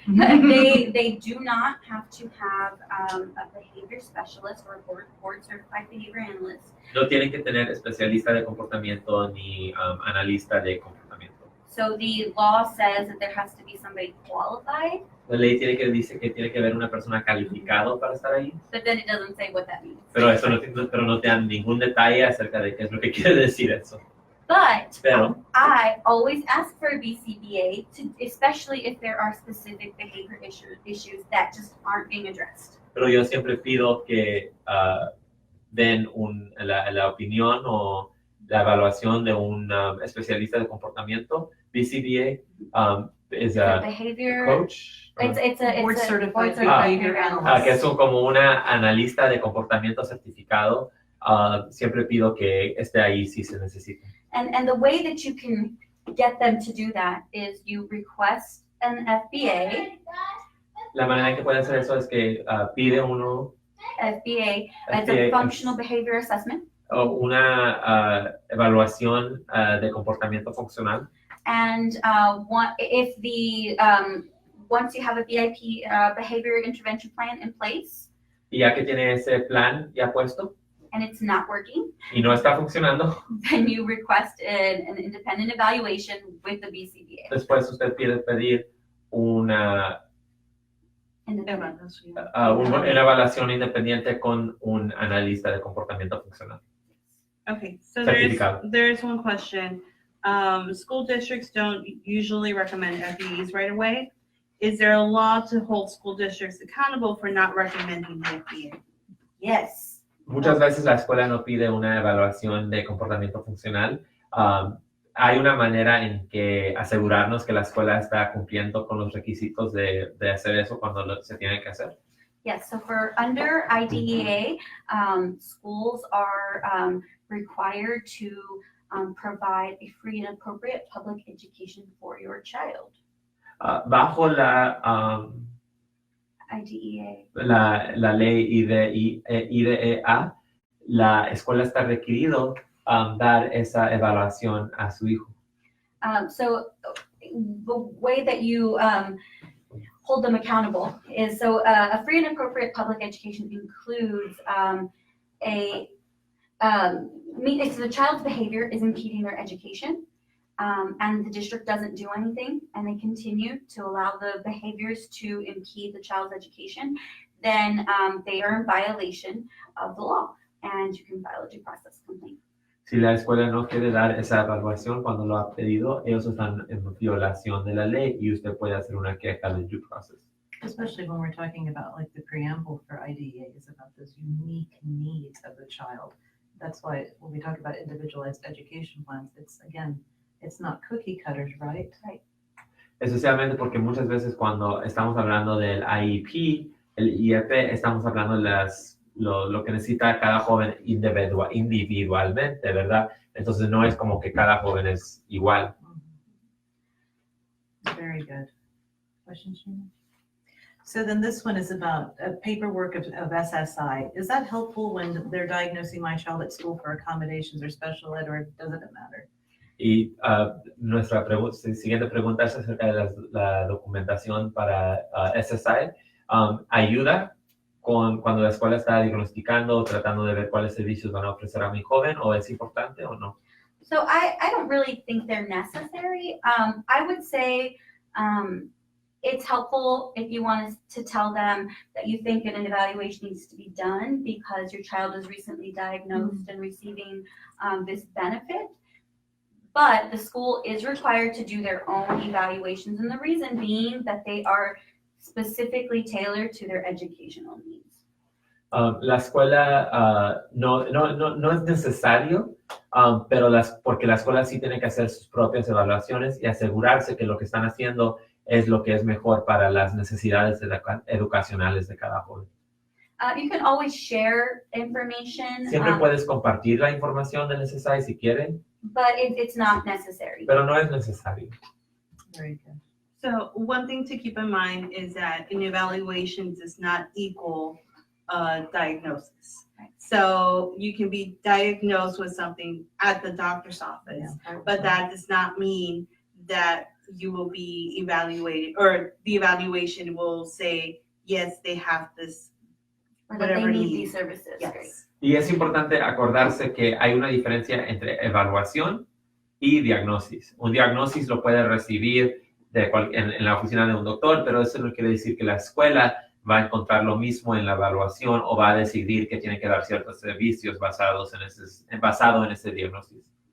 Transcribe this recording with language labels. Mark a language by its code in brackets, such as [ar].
[en] they do not have to have a behavior specialist or a board certified behavior analyst. [es] No tienen que tener especialista de comportamiento ni analista de comportamiento. [en] So the law says that there has to be somebody qualified, [es] La ley dice que tiene que haber una persona calificada para estar ahí, [en] but then it doesn't say what that means. [es] pero no te dan ningún detalle acerca de qué es lo que quiere decir eso. [en] But [es] Pero [en] I always ask for a BCBA, especially if there are specific behavior issues that just aren't being addressed. [es] Pero yo siempre pido que den la opinión o la evaluación de un especialista de comportamiento. [en] BCBA is a Behavior. coach. It's a Board certified behavior behavior analyst. [es] Que es como una analista de comportamiento certificado. Siempre pido que esté ahí si se necesita. [en] And the way that you can get them to do that is you request an FBA. [es] La manera en que pueden hacer eso es que pide uno [en] FBA, it's a functional behavior assessment. [es] o una evaluación de comportamiento funcional. [en] And if the once you have a VIP behavior intervention plan in place, [es] Y ya que tiene ese plan ya puesto [en] and it's not working, [es] y no está funcionando, [en] then you request an independent evaluation with the BCBA. [es] después usted pedir una Evaluación. una evaluación independiente con un analista de comportamiento funcional. [en] Okay, so [es] Certificado. [en] there's one question. School districts don't usually recommend FEs right away. Is there a law to hold school districts accountable for not recommending the FEA? Yes. [es] Muchas veces la escuela no pide una evaluación de comportamiento funcional. Hay una manera en que asegurarnos que la escuela está cumpliendo con los requisitos de hacer eso cuando se tiene que hacer. [en] Yes, so for under IDEA, schools are required to provide a free and appropriate public education for your child. [es] Bajo la IDEA. la ley IDEA, la escuela está requerido dar esa evaluación a su hijo. [en] So the way that you hold them accountable is, so a free and appropriate public education includes if the child's behavior is impeding their education, and the district doesn't do anything, and they continue to allow the behaviors to impede the child's education, then they are in violation of the law, and you can file a due process complaint. [es] Si la escuela no quiere dar esa evaluación cuando lo ha pedido, ellos están en violación de la ley y usted puede hacer una queja de due process. [en] Especially when we're talking about like the preamble for IDEA is about those unique needs of the child. That's why when we talk about individualized education plans, it's again, it's not cookie cutters, right? Right. [es] Especialmente porque muchas veces cuando estamos hablando del IEP, el IEP, estamos hablando de lo que necesita cada joven individualmente, ¿verdad? Entonces no es como que cada joven es igual. [en] Very good. Questions, Gina? So then this one is about paperwork of SSI. Is that helpful when they're diagnosing my child at school for accommodations or special ed, or doesn't it matter? [es] Y nuestra siguiente pregunta es acerca de la documentación para SSI. ¿Ayuda cuando la escuela está diagnosticando o tratando de ver cuáles servicios van a ofrecer a mi joven, o es importante o no? [en] So I don't really think they're necessary. I would say it's helpful if you want to tell them that you think that an evaluation needs to be done because your child is recently diagnosed and receiving this benefit. But the school is required to do their own evaluations, and the reason being that they are specifically tailored to their educational needs. [es] La escuela no es necesario, pero porque la escuela sí tiene que hacer sus propias evaluaciones y asegurarse que lo que están haciendo es lo que es mejor para las necesidades educacionales de cada joven. [en] You can always share information. [es] Siempre puedes compartir la información del SSI si quieren. [en] But it's not necessary. [es] Pero no es necesario. [en] Very good. So one thing to keep in mind is that an evaluation does not equal diagnosis. Right. So you can be diagnosed with something at the doctor's office, but that does not mean that you will be evaluated, or the evaluation will say, yes, they have this, Or that they whatever need need. these services. Yes. Great. [es] Y es importante acordarse que hay una diferencia entre evaluación y diagnosis. Un diagnosis lo puede recibir en la oficina de un doctor, pero eso no quiere decir que la escuela va a encontrar lo mismo en la evaluación o va a decidir que tiene que dar ciertos servicios basado en ese diagnóstico.